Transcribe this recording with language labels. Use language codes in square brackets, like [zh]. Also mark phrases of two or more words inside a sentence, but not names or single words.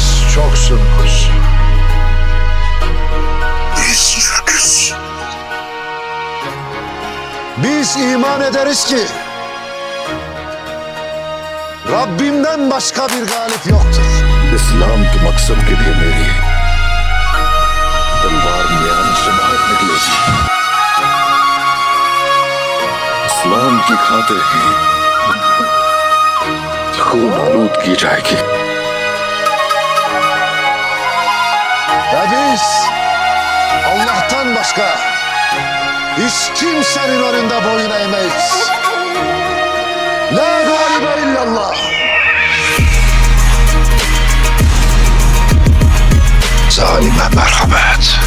[tr] çoksunuz. Biz Türk'üz. Biz iman ederiz ki Rabbimden başka bir galip yoktur. [hi] इस्लाम के मकसद के लिए मेरी तलवार म्यान से बाहर निकलेगी। इस्लाम की खातिर ही खून आलूद की जाएगी। [tr] Ve biz Allah'tan başka hiç kimsenin önünde boyun eğmeyiz. [ar] لا غالب إلا الله. [tr] Zalime merhamet.